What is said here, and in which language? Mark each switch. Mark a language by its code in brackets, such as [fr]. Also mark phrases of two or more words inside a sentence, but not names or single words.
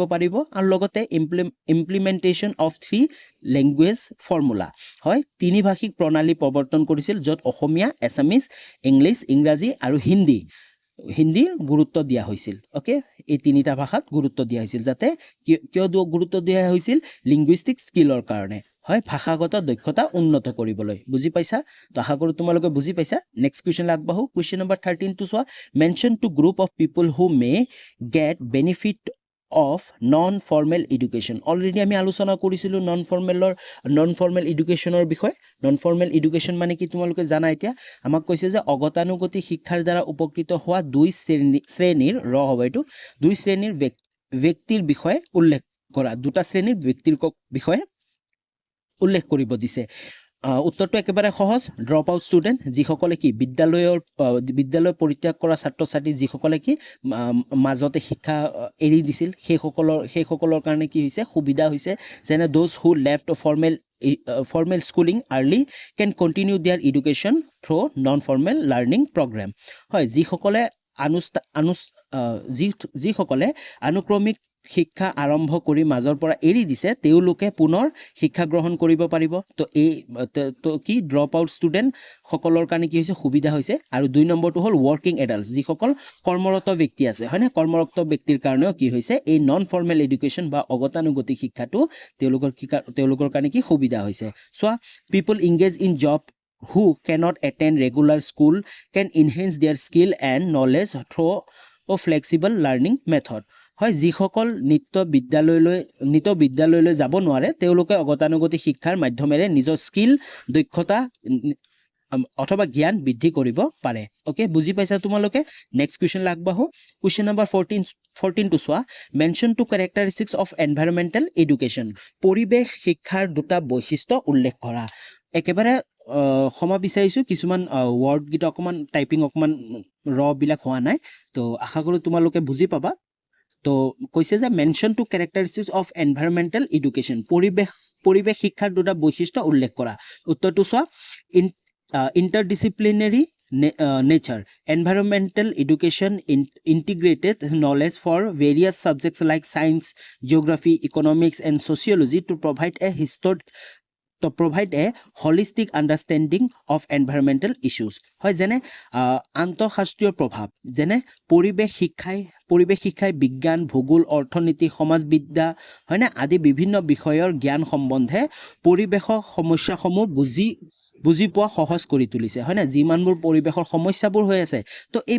[as] পাৰিব আৰু লগতে [en] implementation of three language formula [as] হয় তিনি ভাষিক প্ৰণালী প্ৰৱৰ্তন কৰিছিল য'ত অসমীয়া এছামিজ ইংলিছ ইংৰাজী আৰু হিন্দীৰ গুৰুত্ব দিয়া হৈছিল ওকে এই তিনিটা ভাষাত গুৰুত্ব দিয়া হৈছিল যাতে কিয় গুৰুত্ব দিয়া হৈছিল লিংগুইষ্টিক স্কিলৰ কাৰণে হয় ভাষাগত দক্ষতা উন্নত কৰিবলৈ বুজি পাইছা তো আশা কৰো তোমালোকে বুজি পাইছা [en] next question [as] লাগবাহু [en] question number 13 [as] টো সোৱা [en] mention two group of people who may get benefit of non-formal education already [as] আমি আলোচনা কৰিছিলো non-formal educationৰ বিষয় non-formal education মানে কি তোমালোকে জানা এতিয়া আমাক কৈছে যে অগতানুগতিক শিক্ষাৰ দ্বাৰা উপকৃত হোৱা দুই শ্ৰেণীৰ দুই শ্ৰেণীৰ ব্যক্তিৰ বিষয়ে উল্লেখ কৰা দুটা শ্ৰেণীৰ ব্যক্তিৰ বিষয়ে উল্লেখ কৰিব দিছে উত্তৰটো একেবাৰে সহজ [en] drop out student [as] যিসকলে কি বিদ্যালয় পৰিত্যাগ কৰা ছাত্ৰ-ছাত্ৰী যিসকলে কি মাজতে শিক্ষা এৰি দিছিল সেইসকলৰ কাৰণে কি হৈছে সুবিধা হৈছে যেনে [en] those who left formal schooling early can continue their education through non-formal learning program [as] হয় যিসকলে অনুক্ৰমিক শিক্ষা আৰম্ভ কৰি মাজৰ পৰা এৰি দিছে তেওঁলোকে পুনৰ শিক্ষা গ্ৰহণ কৰিব পাৰিব তো কি [en] drop out student [as] সকলৰ কাৰণে কি হৈছে সুবিধা হৈছে আৰু 2 নম্বৰটো হ'ল [en] working adults [as] যিসকল কৰ্মৰত ব্যক্তি আছে হয়নে কৰ্মৰত ব্যক্তিৰ কাৰণেও কি হৈছে [en] এই নন ফৰ্মেল এডুকেশ্যন [as] বা অগতানুগতিক শিক্ষাটো তেওঁলোকৰ কাৰণে কি সুবিধা হৈছে [en] so people engage in job who cannot attend regular school can enhance their skill and knowledge through a flexible learning [as] method হয় যিসকল নিত্য বিদ্যালয়লৈ যাব নোৱাৰে তেওঁলোকে অগতানুগতিক শিক্ষাৰ মাধ্যমেৰে নিজৰ স্কিল দক্ষতা অথবা জ্ঞান বৃদ্ধি কৰিব পাৰে ওকে বুজি পাইছা তোমালোকে নেক্সট কোৱেশ্চন লাগবাহু [en] question number 14 [as] টো সোৱা [en] mention two characteristics of environmental education [as] পৰিবেশ শিক্ষাৰ দুটা বৈশিষ্ট্য উল্লেখ কৰা একেবাৰে ক্ষমা বিচাৰিছো কিছুমান ওয়াৰ্ড গিটা অকমান টাইপিং অকমান বিলাক হোৱা নাই তো আশা কৰো তোমালোকে বুজি পাবা তো কৈছে যে [en] mention two characteristics of environmental education [as] পৰিবেশ শিক্ষাৰ দুটা বৈশিষ্ট্য উল্লেখ কৰা উত্তৰটো সোৱা [en] interdisciplinary nature environmental education integrated knowledge for various subjects like science geography economics and sociology to provide a to provide a holistic understanding of environmental issues [as] হয় যেনে আন্তঃশাস্ত্ৰীয় প্ৰভাৱ যেনে পৰিৱেশ শিক্ষাই বিজ্ঞান ভূগোল অৰ্থনীতি সমাজবিদ্যা হয় না আদি বিভিন্ন বিষয়ৰ জ্ঞান সম্বন্ধে পৰিৱেশৰ সমস্যাসমূহ বুজি পোৱা সহজ কৰি তুলিছে হয় না যিমানবোৰ পৰিৱেশৰ সমস্যাবোৰ হৈ আছে তো এই